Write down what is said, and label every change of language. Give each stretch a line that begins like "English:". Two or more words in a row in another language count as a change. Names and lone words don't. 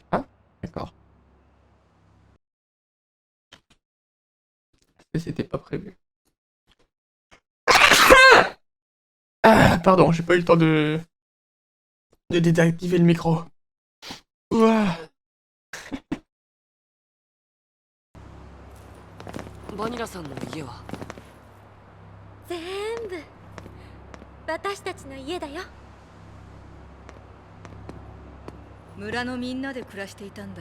French: Ah, d'accord. Et c'était pas prévu. Ah, pardon, j'ai pas eu le temps de désactiver le micro. Ouah.
Japanese: バニラさんの家は全部私たちの家だよ。村のみんなで暮らしていたんだ。